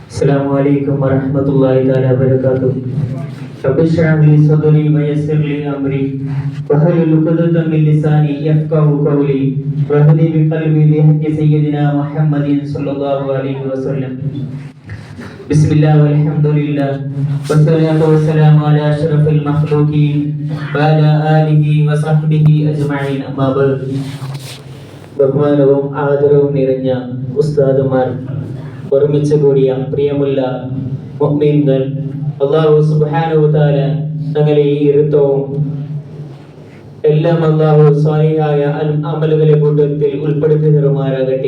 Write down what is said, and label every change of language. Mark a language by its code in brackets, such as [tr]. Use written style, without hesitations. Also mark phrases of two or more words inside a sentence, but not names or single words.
[ar] السلام عليكم ورحمة الله تعالى وبركاته. رب اشرح لي صدري ويسر لي أمري واحلل عقدة من لساني يفقهوا قولي واهدي بقلبي بحق سيدنا محمد صلى الله عليه وسلم. بسم الله والحمد لله والصلاة والسلام على أشرف المخلوقين وعلى آله وصحبه أجمعين. أما بعد. [ml] ബഹുമാനവും ആദരവും നിറഞ്ഞ ഉസ്താദുമാർ, ഒരുമിച്ച് കൂടിയ പ്രിയമുള്ള മുഅ്മിനീങ്ങൾ, [ar] الله سبحانه تعالى [ml] ഞങ്ങളെ ഈ ഇരുത്തവും എല്ലാം അല്ലാഹു സ്വാലിഹായ അമലുകളെ കൂട്ടത്തിൽ ഉൾപ്പെടുത്തി തരുമാറാകട്ടെ.